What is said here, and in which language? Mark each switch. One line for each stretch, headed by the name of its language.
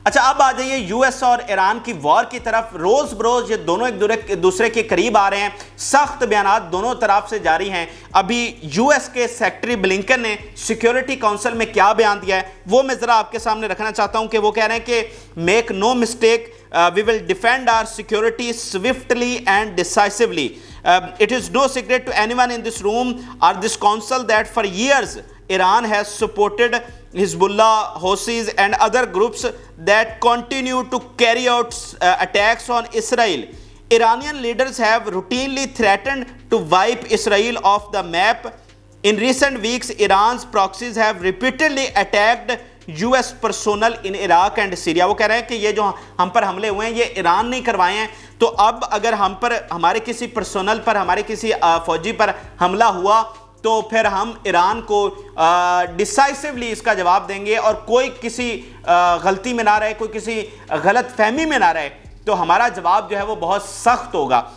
Urdu: اچھا اب آ جائیے یو ایس اور ایران کی وار کی طرف. روز بروز یہ دونوں ایک دوسرے کے قریب آ رہے ہیں, سخت بیانات دونوں طرف سے جاری ہیں. ابھی یو ایس کے سیکٹری بلنکن نے سیکیورٹی کونسل میں کیا بیان دیا ہے وہ میں ذرا آپ کے سامنے رکھنا چاہتا ہوں کہ وہ کہہ رہے ہیں کہ
English: Make no mistake, we will defend our security swiftly and decisively. It is no secret to anyone in this room or this council that for years Iran has supported Hezbollah, Houthis and other groups that continue to carry out attacks on Israel. Iranian leaders have routinely threatened to wipe Israel off the map. In recent weeks, Iran's proxies have repeatedly attacked US personnel in Iraq and Syria.
Urdu: وہ کہہ رہے ہیں کہ یہ جو ہم پر حملے ہوئے ہیں یہ ایران نہیں کروائے ہیں, تو اب اگر ہم پر, ہمارے کسی پرسونل پر, ہمارے کسی فوجی پر حملہ ہوا تو پھر ہم ایران کو ڈیسائسولی اس کا جواب دیں گے اور کوئی کسی غلطی میں نہ رہے, کوئی کسی غلط فہمی میں نہ رہے, تو ہمارا جواب جو ہے وہ بہت سخت ہوگا.